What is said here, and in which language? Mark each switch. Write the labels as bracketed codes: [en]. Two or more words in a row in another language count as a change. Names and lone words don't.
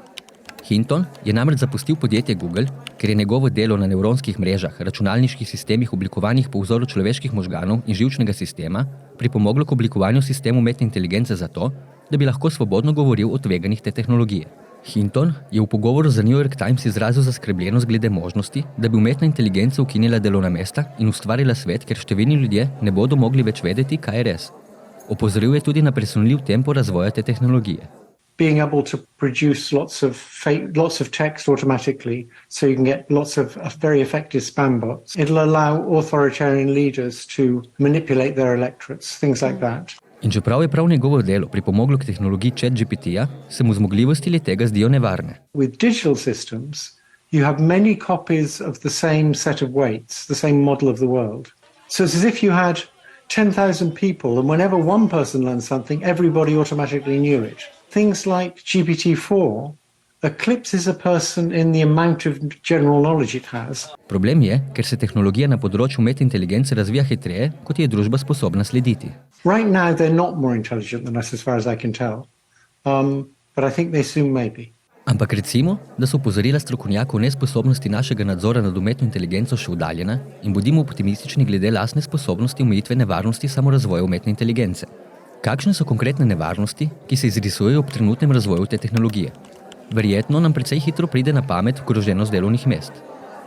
[sl] Hinton je namreč zapustil podjetje Google, ker je njegovo delo na nevronskih mrežah, računalniških sistemih oblikovanih po vzoru človeških možganov in živčnega sistema pripomoglo k oblikovanju sistema umetne inteligence zato, da bi lahko svobodno govoril o tveganjih te tehnologije. Hinton je v pogovoru za New York Times izrazil zaskrbljenost glede možnosti, da bi umetna inteligenca ukinila delovna mesta in ustvarila svet, kjer številni ljudje ne bodo mogli več vedeti, kaj je res. Opozoril je tudi na presunljiv tempo razvoja te tehnologije. [en] Being able to produce lots of text automatically so you can get lots of very effective spam bots. It'll allow authoritarian leaders to manipulate their electorates, things like that. [sl] In čeprav je prav njegovo delo pripomoglo k tehnologiji ChatGPT-ja, se mu zmogljivosti le-tega zdijo nevarne. [en] With digital systems, you have many copies of the same set of weights, the same model of the world. So it's as if you had 10,000 people and whenever one person learned something, everybody automatically knew it. Things like GPT-4 eclipses a person in the amount of general knowledge it has. [sl] Problem je, ker se tehnologija na področju umetne inteligence razvija hitreje, kot je družba sposobna slediti. [en] Right now they're not more intelligent than us as far as I can tell. But I think they soon may be. [sl] Ampak recimo, da so opozorila strokovnjakov nesposobnosti našega nadzora nad umetno inteligenco še oddaljena in bodimo optimistični glede lastne sposobnosti omejitve nevarnosti samorazvoja umetne inteligence. Kakšne so konkretne nevarnosti, ki se izrisujejo ob trenutnem razvoju te tehnologije? Verjetno nam precej hitro pride na pamet ogroženost delovnih mest.